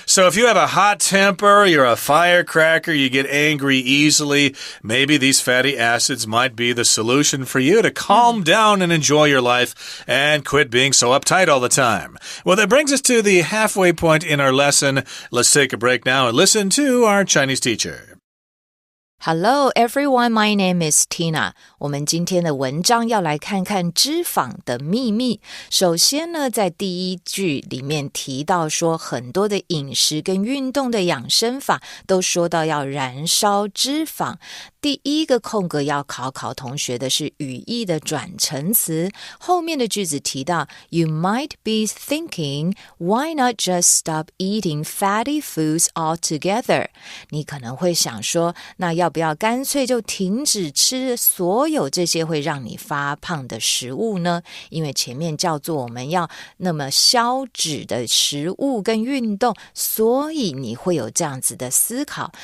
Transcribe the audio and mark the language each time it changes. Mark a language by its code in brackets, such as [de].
[en] So if you have a hot temper, you're a firecracker, you get angry easily, maybe these fatty acids might be the solution for you to calm down and enjoy your life and quit being so uptight all the time. Well, that brings us to the halfway point in our lesson. Let's take a break now and listen to our Chinese teacher. Hello everyone, my name is Tina. [zh] 我们今天的文章要来看看脂肪的秘密。首先呢，在第一句里面提到说，很多的饮食跟运动的养生法都说到要燃烧脂肪。第一个空格要考同学的是语义的转承词，后面的句子提到 [en] You might be thinking, why not just stop eating fatty foods altogether? [zh] 你可能会想说，那要不要干脆就停止吃所有这些会让你发胖的食物呢？因为前面叫做我们要那么消脂的食物跟运动，所以你会有这样子的思考。